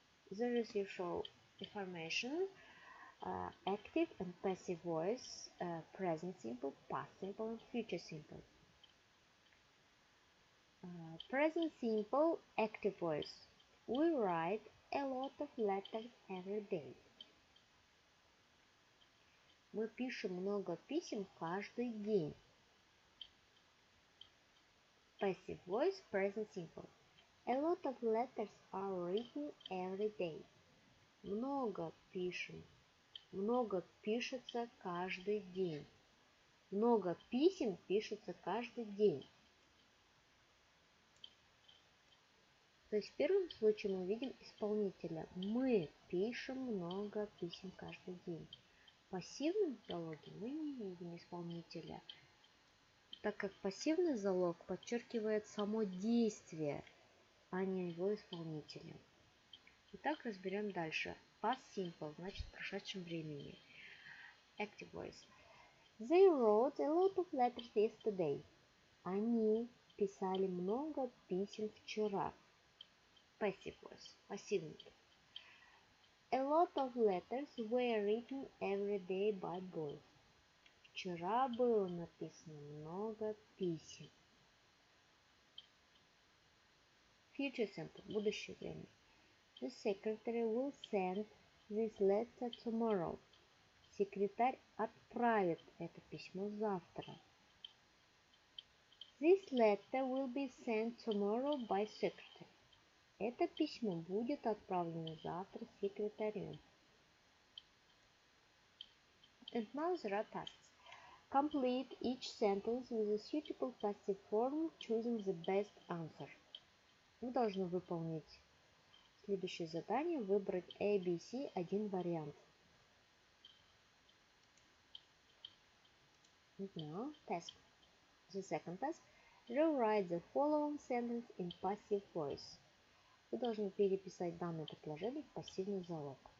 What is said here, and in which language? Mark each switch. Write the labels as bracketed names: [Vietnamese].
[English] There is usual information, active and passive voice, present simple, past simple, and future simple. Present simple, active voice. We write a lot of letters every day. [Russian] Мы пишем много писем каждый день. [English] Passive voice, present simple. A lot of letters are written every day. [Russian] Много пишем. Много пишется каждый день. Много писем пишется каждый день. То есть в первом случае мы видим исполнителя. Мы пишем много писем каждый день. В пассивном залоге мы не видим исполнителя, так как пассивный залог подчеркивает само действие, а не его исполнителя. Итак, разберем дальше. Past simple значит в прошедшем времени. [English] Active voice. They wrote a lot of letters yesterday. [Russian] Они писали много писем вчера. [English] Passive voice. [Russian] Пассивный. [English] A lot of letters were written every day by boys. [Russian] Вчера было написано много писем. [English] Future simple, [Russian] будущее время. [English] The secretary will send this letter tomorrow. [Russian] Секретарь отправит это письмо завтра. [English] This letter will be sent tomorrow by secretary. [Russian] Это письмо будет отправлено завтра секретарем. [English] And now there are tasks. Complete each sentence with a suitable passive form, choosing the best answer. [Russian] Вы должны выполнить следующее задание, выбрать A, B, C, один вариант. [English] And now, task. The second task. Rewrite the following sentence in passive voice. [Russian] Вы должны переписать данное предложение в пассивный залог.